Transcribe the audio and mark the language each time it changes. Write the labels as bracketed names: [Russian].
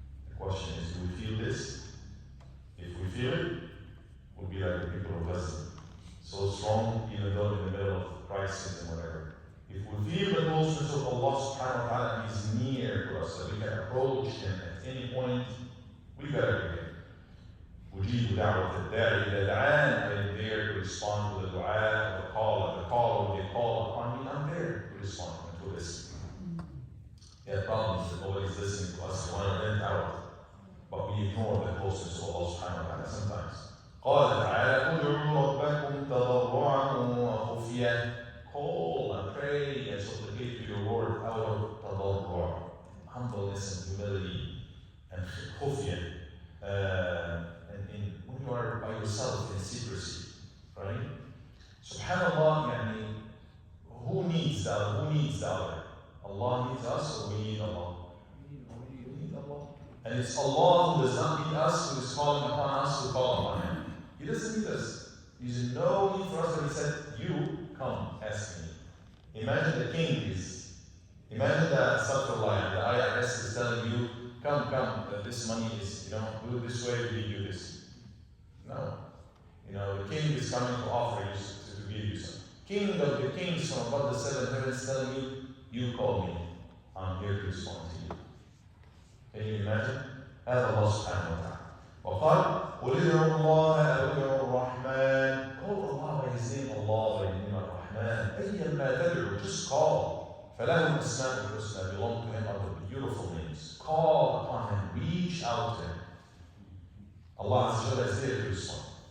[English] The question is, do we feel this? If we feel it, we'll be like the people of Gaza. So strong, even though in the middle of crisis and whatever. If we feel the closeness of Allah subhanahu wa ta'ala is near to us, that we can approach Him at any point, we better be there. [Arabic] أجيب دعوة الداعي إذا دعان. [English] I am there to respond to the dua, the call, when they call upon me, I'm there to respond and to listen. The problem is that nobody's listening to us, we want to vent out, but we ignore the closeness of Allah subhanahu wa ta'ala sometimes. [Arabic] قال تعالى ادعوا ربكم تضرعا وخفيا. [English] Call and pray and supplicate to your Lord out of tadarru', humbleness and humility, and khufya, and when you are by yourself in secrecy, right? Subhanallah, yani, who needs the other? Who needs the other? Allah needs us, or we need Allah? We need Allah. And it's Allah who does not need us, who is calling upon us to call upon Him. He doesn't need us. He's no need for us, but He said, you come, ask me. Imagine the king is, imagine the Astaghfirullah, the IRS is telling you, come, this money is, do it this way, we give you this. No. The king is coming to offer you, to give you something. King of the kings from above the seven heavens telling you, you call me, I'm here to respond to you. Can you imagine? [Arabic] هذا الله سبحانه وتعالى. وقال قل ادعوا الله أو ادعوا الرحمن. [English] Call Allah by His name, Allah by the name of Rahman. [Arabic] أيما تدعو, [English] just call. [Arabic] فله الأسماء الحسنى, [English] belong to Him are the beautiful names. Call upon Him, reach out to Him. Allah Azza wa Jalla is there to respond.